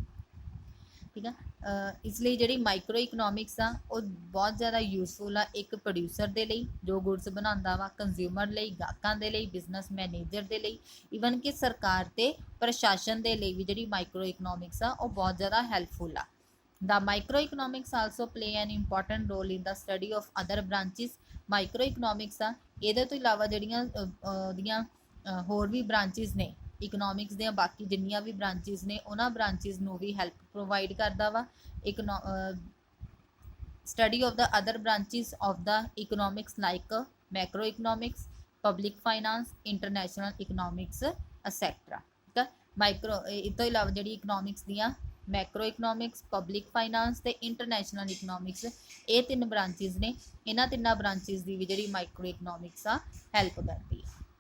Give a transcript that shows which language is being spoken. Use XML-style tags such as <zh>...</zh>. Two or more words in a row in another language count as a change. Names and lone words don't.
<pa>ਠੀਕ ਆ, ਇਸ ਲਈ ਜਿਹੜੀ</pa> <en>micro economics</en> <pa>ਆ ਉਹ ਬਹੁਤ ਜ਼ਿਆਦਾ ਯੂਜ਼ਫੁਲ ਆ ਇੱਕ ਪ੍ਰੋਡਿਊਸਰ ਦੇ ਲਈ ਜੋ ਗੁੱਡਸ ਬਣਾਉਂਦਾ ਵਾ, ਕੰਜ਼ਿਊਮਰ ਲਈ, ਗਾਹਕਾਂ ਦੇ ਲਈ,</pa> <en>business manager</en> <pa>ਦੇ ਲਈ, ਈਵਨ ਕਿ ਸਰਕਾਰ ਤੇ ਪ੍ਰਸ਼ਾਸਨ ਦੇ ਲਈ ਵੀ ਜਿਹੜੀ</pa> <en>micro economics</en> <pa>ਆ ਉਹ ਬਹੁਤ ਜ਼ਿਆਦਾ ਹੈਲਪਫੁਲ ਆ।</pa> <en>The microeconomics also play an important role in the study of other branches.</en> <pa>Microeconomics ਆ ਇਹਦੇ ਤੋਂ ਇਲਾਵਾ ਜਿਹੜੀਆਂ ਦੀਆਂ ਹੋਰ ਵੀ ਬ੍ਰਾਂਚਿਸ ਨੇ ਇਕਨੋਮਿਕਸ ਦੀਆਂ, ਬਾਕੀ ਜਿੰਨੀਆਂ ਵੀ ਬ੍ਰਾਂਚਿਸ ਨੇ ਉਹਨਾਂ ਬ੍ਰਾਂਚਿਸ ਨੂੰ ਵੀ</pa> <en>help provide</en> <pa>ਕਰਦਾ ਵਾ</pa> <en>study of the other branches of the economics like macroeconomics, public finance, international economics, etc.</en> <pa>ਠੀਕ ਹੈ। ਇਸ ਤੋਂ ਇਲਾਵਾ ਜਿਹੜੀ ਇਕਨੋਮਿਕਸ ਦੀਆਂ</pa> <en>macro economics, public finance</en> <pa>ਤੇ</pa> <en>international economics,</en> <pa>ਇਹ ਤਿੰਨ ਬ੍ਰਾਂਚਿਸ ਨੇ। ਇਹਨਾਂ ਤਿੰਨਾਂ ਬ੍ਰਾਂਚਿਸ ਦੀ ਵੀ ਜਿਹੜੀ</pa> <en>micro economics</en> <pa>ਆ ਹੈਲਪ ਕਰਦੀ ਹੈ।</pa>